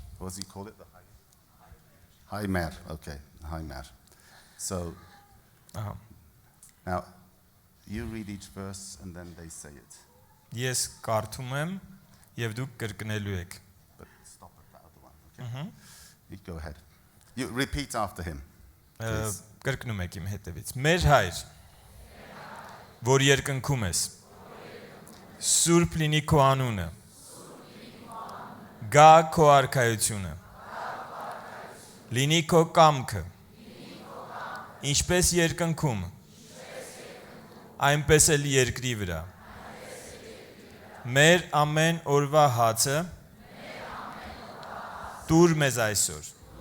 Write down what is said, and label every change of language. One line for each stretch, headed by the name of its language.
English: What does he call it? The High Mer. Okay, High Mer. So,
Armenian: Ահա։
English: now, you read each verse and then they say it.
Armenian: Ես կարդում եմ եւ դուք կրկնելու եք։
English: But stop at the other one, okay? You go ahead. You repeat after him. Please.
Armenian: Կրկնում եք իմ հետևից։ Մեր հայր, որ երկնքում ես, սուրբ լինի քո անունը, գա քո արքայությունը, լինի քո կամքը, ինչպես երկնքում, այնպես էլ երկրի վրա։ Մեր ամեն օրվա հացը տուր մեզ այսօր։